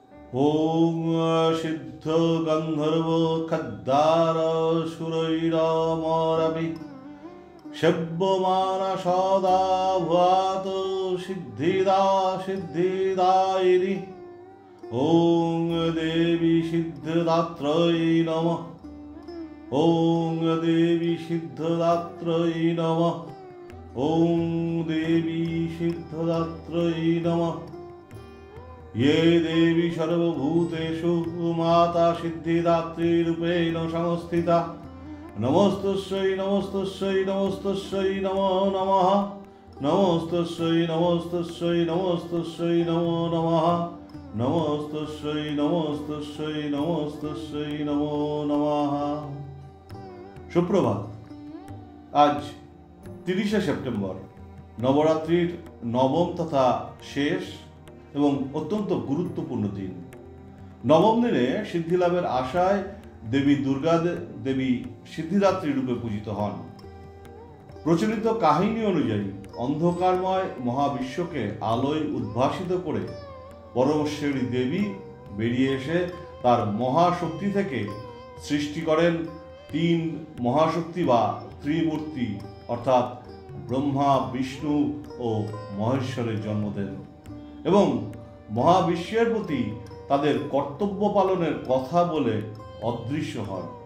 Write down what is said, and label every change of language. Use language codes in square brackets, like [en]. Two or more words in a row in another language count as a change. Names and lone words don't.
[sa] ওং সিদ্ধ গন্ধর্ব খদ্দার সুরৈরমরবি সেব্যমান সদা ভূয়াত সিদ্ধিদা সিদ্ধিদায়িনী। ওং দেবী সিদ্ধদাত্রৈ নমঃ। ওং দেবী সিদ্ধদাত্রৈ নমঃ। ওং দেবী সিদ্ধদাত্রৈ নমঃ। ये देवी सर्वभूतेषु माता सिद्धिदात्री रूपेण संस्थिता। नमस्तस्यै नमस्तस्यै नमस्तस्यै नमो नमः। नमस्तस्यै नमस्तस्यै नमस्तस्यै नमो नमः। नमस्तस्यै नमस्तस्यै नमस्तस्यै नमो नमः। [bn] সুপ্রভাত। আজ 30 সেপ্টেম্বর নবরাত্রির নবম তথা শেষ এবং অত্যন্ত গুরুত্বপূর্ণ দিন। নবম দিনে সিদ্ধিলাভের আশায় দেবী দুর্গা দেবী সিদ্ধিদাত্রী রূপে পূজিত হন। প্রচলিত কাহিনী অনুযায়ী অন্ধকারময় মহাবিশ্বকে আলোয় উদ্ভাসিত করে পরমেশ্বরী দেবী বেরিয়ে এসে তার মহাশক্তি থেকে সৃষ্টি করেন 3 মহাশক্তি বা ত্রিমূর্তি, অর্থাৎ ব্রহ্মা, বিষ্ণু ও মহেশ্বরের জন্ম দেন এবং মহাবিশ্বের প্রতি তাদের কর্তব্য পালনের কথা বলে অদৃশ্য হন।